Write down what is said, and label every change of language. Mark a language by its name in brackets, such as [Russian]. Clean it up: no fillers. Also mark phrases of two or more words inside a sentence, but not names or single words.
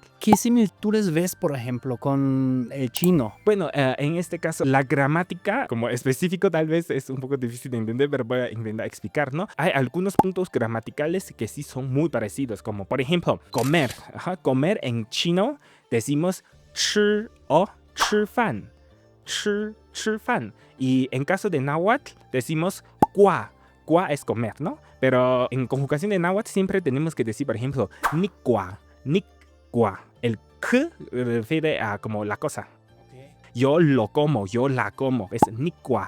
[Spanish] ¿Qué similitudes ves, por ejemplo, con el chino? Bueno, en este caso, la gramática, como específico tal vez es un poco difícil de entender, pero voy a intentar explicar, ¿no? Hay algunos puntos gramaticales que sí son muy parecidos, como por ejemplo, comer. Comer en chino decimos 吃 o 吃饭. [Chinese] 吃饭. [Spanish] Y en caso de náhuatl decimos qua. Qua es comer, ¿no? Pero en conjugación de náhuatl siempre tenemos que decir, por ejemplo, nicua. El k refiere a como la cosa. Yo lo como, yo la como. Es nicua.